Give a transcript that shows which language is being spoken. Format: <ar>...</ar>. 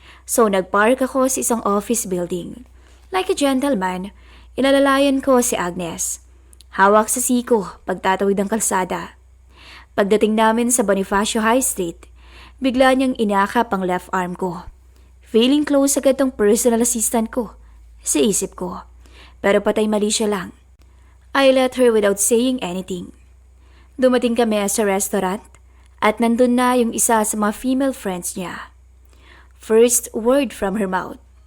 <tl>So nagpark ako sa isang office building.</tl> <en>Like a gentleman,</en> <tl>inalalayan ko si Agnes. Hawak sa siko pagtatawid ng kalsada. Pagdating namin sa Bonifacio High Street, bigla niyang inakap ang left arm ko. Feeling close agad tong personal assistant ko. Sa isip ko. Pero patay mali siya lang.</tl> <en>I let her without saying anything.</en> <tl>Dumating kami sa restaurant at nandun na yung isa sa mga female friends niya.</tl> <en>First word from her mouth.</en>